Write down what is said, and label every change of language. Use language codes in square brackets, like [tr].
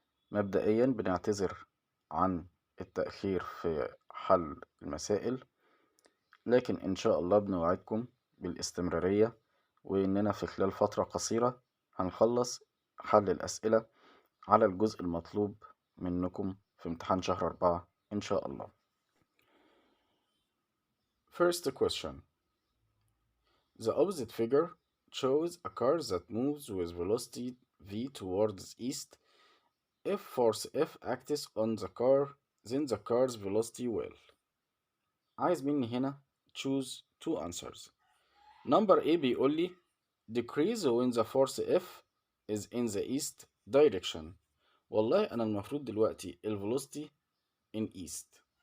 [ar] مبدئيا بنعتذر عن التأخير في حل المسائل، لكن إن شاء الله بنوعدكم بالاستمرارية، وإننا في خلال فترة قصيرة هنخلص حل الأسئلة على الجزء المطلوب منكم في امتحان شهر 4 إن شاء الله. [en] First question. The opposite figure shows a car that moves with velocity v towards east. If force F acts on the car, then the car's velocity will. [ar] عايز مني هنا [en] choose two answers. Number A [ar] بيقول لي [en] decrease when the force F is in the east direction. [ar] والله أنا المفروض دلوقتي [en] velocity in east.